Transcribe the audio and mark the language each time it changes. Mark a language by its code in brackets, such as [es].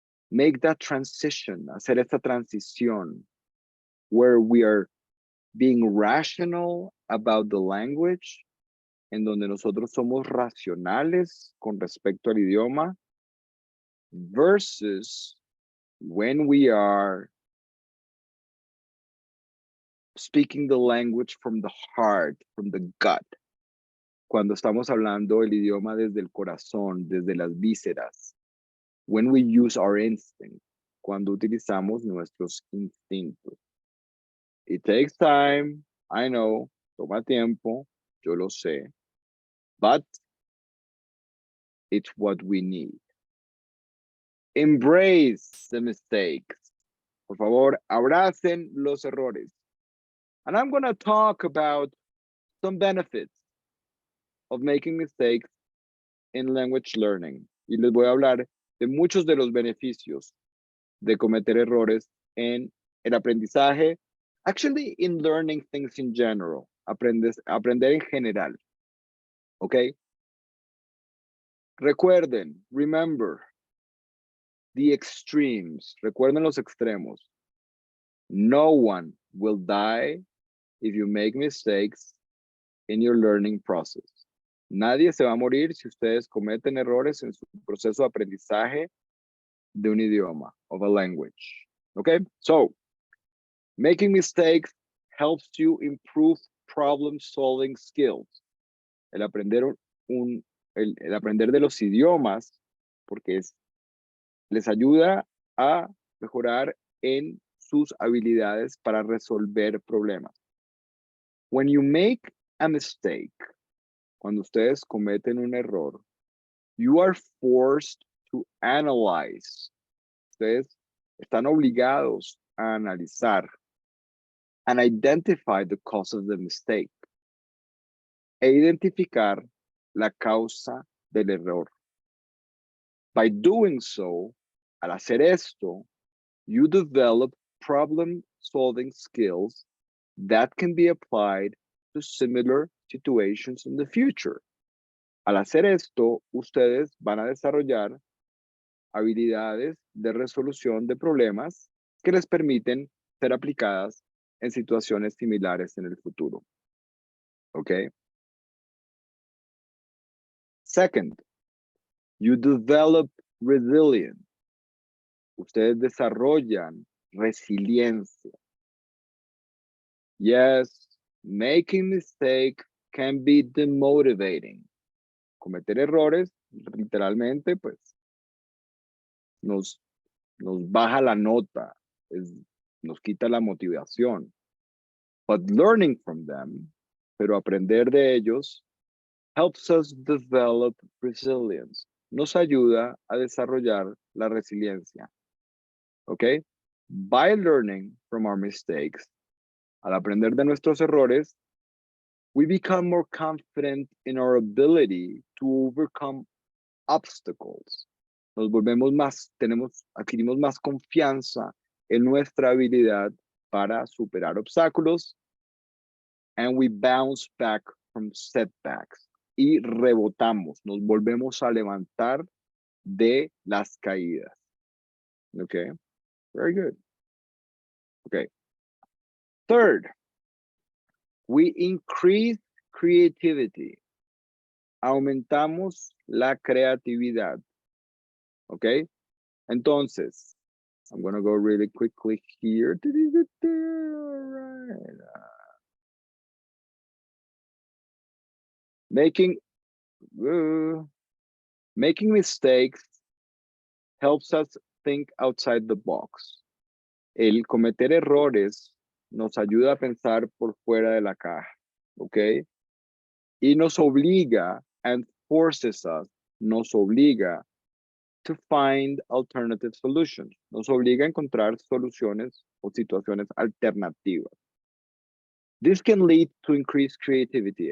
[en] make that transition, [es] hacer esta transición [en] where we are being rational about the language, [es] en donde nosotros somos racionales con respecto al idioma, [en] versus when we are speaking the language from the heart, from the gut. [es] Cuando estamos hablando el idioma desde el corazón, desde las vísceras. [en] When we use our instinct. [es] Cuando utilizamos nuestros instintos. [en] It takes time, I know, [es] toma tiempo, yo lo sé, [en] but it's what we need. Embrace the mistakes. [es] Por favor, abracen los errores. [en] And I'm going to talk about some benefits of making mistakes in language learning. [es] Y les voy a hablar de muchos de los beneficios de cometer errores en el aprendizaje, [en] actually in learning things in general, [es] aprender en general, ¿ok? Recuerden, [en] remember, the extremes, [es] recuerden los extremos. [en] No one will die if you make mistakes in your learning process. [es] Nadie se va a morir si ustedes cometen errores en su proceso de aprendizaje de un idioma, [en] of a language. Okay, so making mistakes helps you improve problem-solving skills. [es] El aprender, el aprender de los idiomas, porque les ayuda a mejorar en sus habilidades para resolver problemas. [en] When you make a mistake, [es] cuando ustedes cometen un error, [en] you are forced to analyze. [es] Ustedes están obligados a analizar [en] and identify the cause of the mistake. [es] E identificar la causa del error. [en] By doing so, [es] al hacer esto, [en] you develop problem-solving skills that can be applied to similar situations in the future. [es] Al hacer esto, ustedes van a desarrollar habilidades de resolución de problemas que les permiten ser aplicadas en situaciones similares en el futuro. ¿Ok? [en] Second, you develop resilience. [es] Ustedes desarrollan resiliencia. [en] Yes, making mistakes can be demotivating. [es] Cometer errores, literalmente, pues, nos baja la nota, nos quita la motivación. [en] But learning from them, [es] pero aprender de ellos, [en] helps us develop resilience. [es] Nos ayuda a desarrollar la resiliencia. ¿Ok? [en] By learning from our mistakes, [es] al aprender de nuestros errores, [en] we become more confident in our ability to overcome obstacles. [es] Nos volvemos más, adquirimos más confianza en nuestra habilidad para superar obstáculos, [en] and we bounce back from setbacks. [es] Y rebotamos, nos volvemos a levantar de las caídas. [en] Okay, very good. Okay. Third, we increase creativity. [es] Aumentamos la creatividad. Okay. [en] Entonces, I'm going to go really quickly here. All right. Making mistakes helps us think outside the box. [es] El cometer errores nos ayuda a pensar por fuera de la caja, ¿ok? Y nos obliga, [en] and forces us, [es] nos obliga [en] to find alternative solutions. [es] Nos obliga a encontrar soluciones o situaciones alternativas. [en] This can lead to increased creativity.